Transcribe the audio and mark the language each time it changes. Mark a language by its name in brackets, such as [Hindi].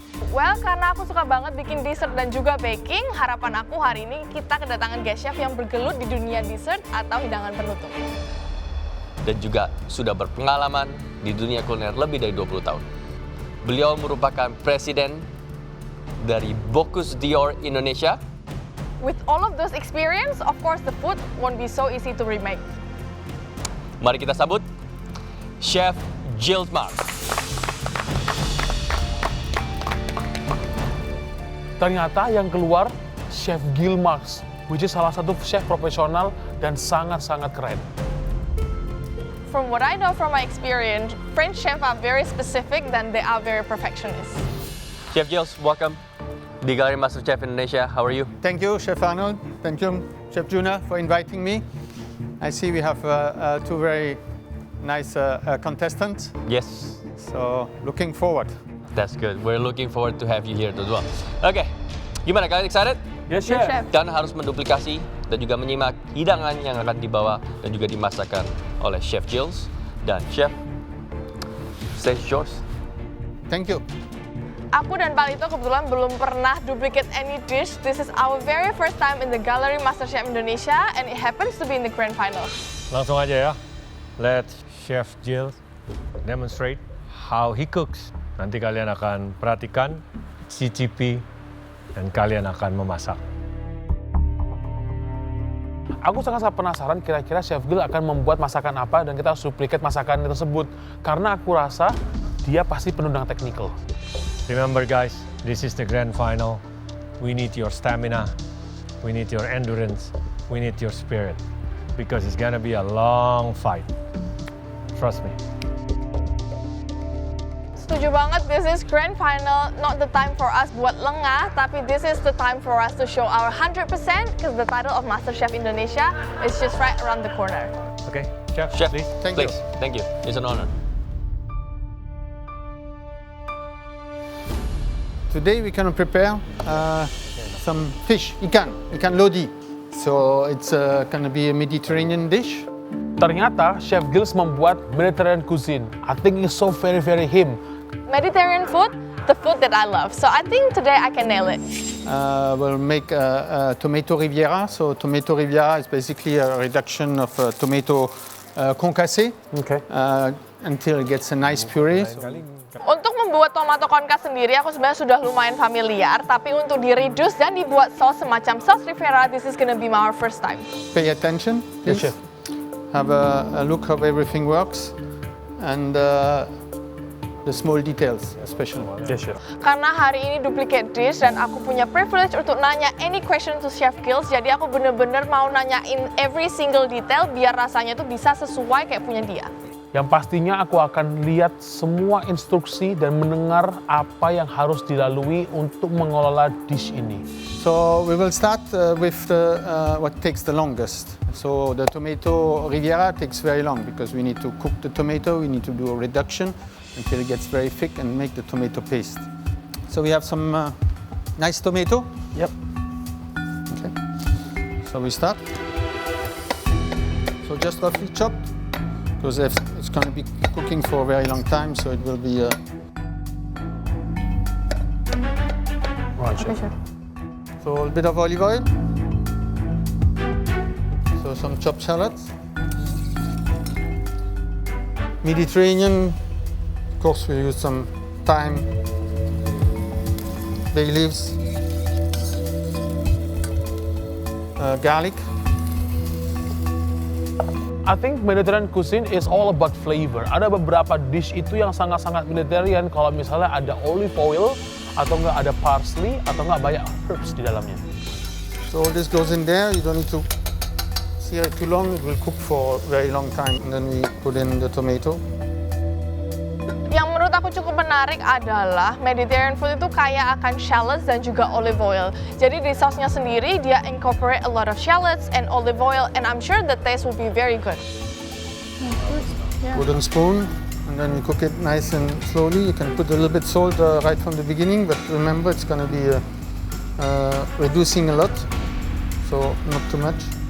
[Indonesian] Well, karena aku suka banget bikin dessert dan juga baking, harapan aku hari ini kita kedatangan guest chef yang bergelut di dunia dessert atau hidangan penutup. Dan juga sudah berpengalaman di dunia kuliner lebih dari 20 tahun. Beliau merupakan presiden dari Bocuse d'Or Indonesia. [English] With all of those experience, of course the food won't be so easy to remake. [Indonesian] Mari kita sambut Chef Gilles Marx. Ternyata yang keluar Chef Gilles Marx, [English] which is [Indonesian] salah satu chef profesional dan sangat-sangat keren. [English] From what I know from my experience, French chefs are very specific and they are very perfectionist. Chef Gilles, welcome. [Indonesian] Di Galeri Masterchef Indonesia, [English] how are you? Thank you, Chef Arnold. Thank you, Chef Juna, for inviting me. I see we have two very nice contestants, Yes, so looking forward. that's good. We're looking forward to have you here as well. [Indonesian] Oke, gimana kalian [English] excited? Yes, Yes, chef. chef. [Indonesian] Kalian harus menduplikasi dan juga menyimak hidangan yang akan dibawa dan juga dimasakkan oleh Chef Gilles dan Chef. [English] Stage yours. Thank you. [Indonesian] Aku dan Palitho kebetulan belum pernah [English] duplicate any dish. This is our very first time in the gallery Masterchef Indonesia and it happens to be in the grand final. [Indonesian] Langsung aja ya. [English] Let Chef Gilles demonstrate how he cooks. [Indonesian] Nanti kalian akan perhatikan, cicipi, dan kalian akan memasak. Aku sangat penasaran kira-kira Chef Gilles akan membuat masakan apa dan kita harus duplicate masakan tersebut. Karena aku rasa dia pasti penuh dengan technical. [English] Remember guys, this is the grand final. We need your stamina, we need your endurance, we need your spirit. Because it's gonna be a long fight. Trust me. [Indonesian] Setuju banget, [English] this is grand final, not the time for us [Indonesian] buat lengah, tapi [English] this is the time for us to show our 100% because the title of Masterchef Indonesia is just right around the corner. Okay, Chef, Chef, please. Thank you. please. Thank you. It's an honor. Today we're going to prepare some fish, ikan lodi. So it's going to be a Mediterranean dish. [Indonesian] Ternyata Chef Gilles membuat Mediterranean cuisine. [English] I think it's so very, very him. Mediterranean food, the food that I love. So I think today I can nail it. We'll make a tomato riviera. So tomato riviera is basically a reduction of tomato concassé Okay. until it gets a nice puree. [Indonesian] Untuk membuat tomato concasse sendiri, aku sebenarnya sudah lumayan familiar. Tapi untuk di-reduce dan dibuat sauce semacam sauce riviera, [English] this is gonna be our first time. Pay attention, Yes, please. chef. Have a look how everything works and the small details especially. Yes, chef. [Indonesian] Karena hari ini duplicate dish dan aku punya privilege untuk nanya [English] any question [Indonesian] to Chef Gilles, jadi aku bener-bener mau nanyain [English] every single detail [Indonesian] biar rasanya tuh bisa sesuai kayak punya dia. Yang pastinya aku akan lihat semua instruksi dan mendengar apa yang harus dilalui untuk mengelola dish ini. [English] So we will start with what takes the longest. So the tomato riviera takes very long because we need to cook the tomato, we need to do a reduction until it gets very thick and make the tomato paste. So we have some nice tomato. Yep. Okay. So we start. So just roughly chopped because it's going to be cooking for a very long time, so it will be. Right, chef. So a bit of olive oil. So some chopped shallots. Mediterranean, of course we use some thyme, bay leaves, garlic. I think Mediterranean cuisine is all about flavor. [Indonesian] Ada beberapa dish itu yang sangat-sangat Mediterranean kalau misalnya ada olive oil atau enggak ada parsley atau enggak banyak herbs di dalamnya. [English] So all this goes in there. You don't need to sear it too long. It will cook for a very long time. And then we put in the tomato. [Indonesian] Yang menurut aku cukup menarik adalah Mediterranean food itu kaya akan shallots dan juga olive oil. Jadi di sausnya sendiri dia [English] incorporate a lot of shallots and olive oil and I'm sure the taste will be very good. Wooden spoon. And then we cook it nice and slowly. You can put a little bit salt right from the beginning, but remember it's going to be reducing a lot, so not too much.